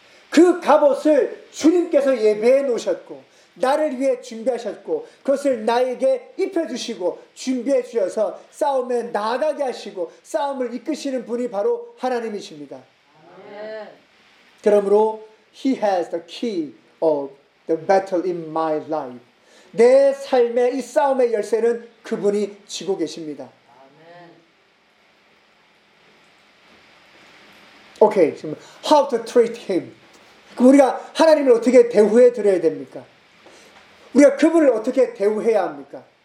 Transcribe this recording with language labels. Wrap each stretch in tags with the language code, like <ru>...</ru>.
<ko>그 갑옷을 주님께서 예비해 놓으셨고 나를 위해 준비하셨고 그것을 나에게 입혀주시고 준비해 주셔서 싸움에 나아가게 하시고 싸움을 이끄시는 분이 바로 하나님이십니다. 아멘. 그러므로</ko> <en>He has the key of the battle in my life.</en> <ko>내 삶의 이 싸움의 열쇠는 그분이 쥐고 계십니다. 아멘.</ko> <en>Okay, 지금 How to treat him?</en> <ko>그럼 우리가 하나님을 어떻게 대우해 드려야 됩니까? 우리가 그분을 어떻게 대우해야 합니까?</ko>